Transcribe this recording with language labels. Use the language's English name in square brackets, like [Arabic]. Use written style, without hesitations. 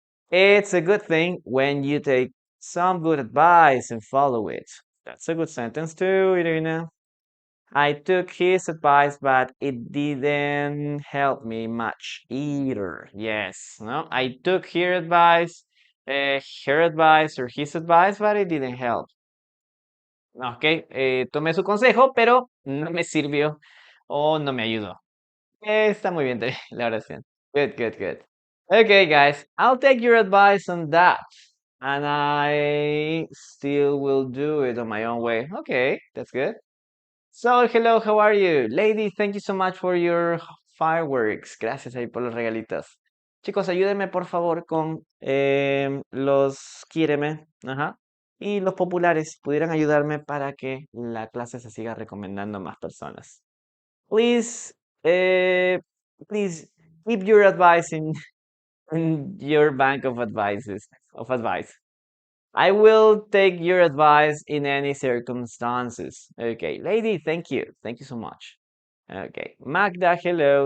[English] It's a good thing when you take some good advice and follow it. That's a good sentence too, Irina. I took his advice, but it didn't help me much either. Yes, no, I took her advice or his advice, but it didn't help. [Spanish] Ok, tomé su consejo, pero no me sirvió o no me ayudó. Está muy bien también la oración. [English] Good, good, good. Okay, guys, I'll take your advice on that. And I still will do it on my own way. Okay, that's good. So, hello, how are you? Lady, thank you so much for your fireworks. [Spanish] Gracias ahí por los regalitos. Chicos, ayúdenme por favor con los quíreme, ajá, y los populares. Pudieran ayudarme para que la clase se siga recomendando a más personas. [English] Please, eh, please keep your advice in your bank of advice. I will take your advice in any circumstances. Okay, lady, thank you. Thank you so much. Okay, Magda, hello.